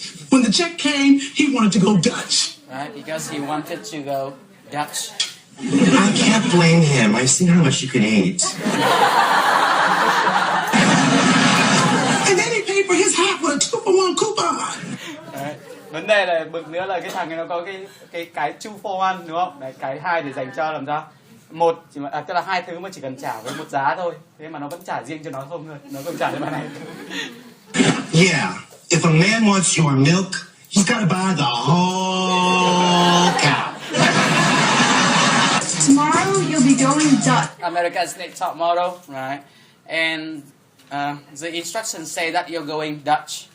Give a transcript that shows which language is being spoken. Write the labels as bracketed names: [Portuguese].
[English] When the check came, he wanted to go Dutch. Right, because he wanted to go Dutch. I can't blame him. I've seen how much you can eat. And then he paid for his hat with a 2-for-1 coupon. [Vietnamese] Đấy. Vấn đề là bực nữa là cái thằng này nó có cái [English] 2 for 1 [Vietnamese] đúng không? Đấy, cái 2 để dành cho làm sao? Một chỉ mà tức là 2 thứ mà chỉ cần trả với một giá thôi. Thế mà nó vẫn trả riêng cho nó không thôi. Nó không trả cho bạn này. [English] Yeah. If a man wants your milk, he's got to buy the whole cow. Tomorrow you'll be going Dutch. America's Next Top Model, right? And the instructions say that you're going Dutch.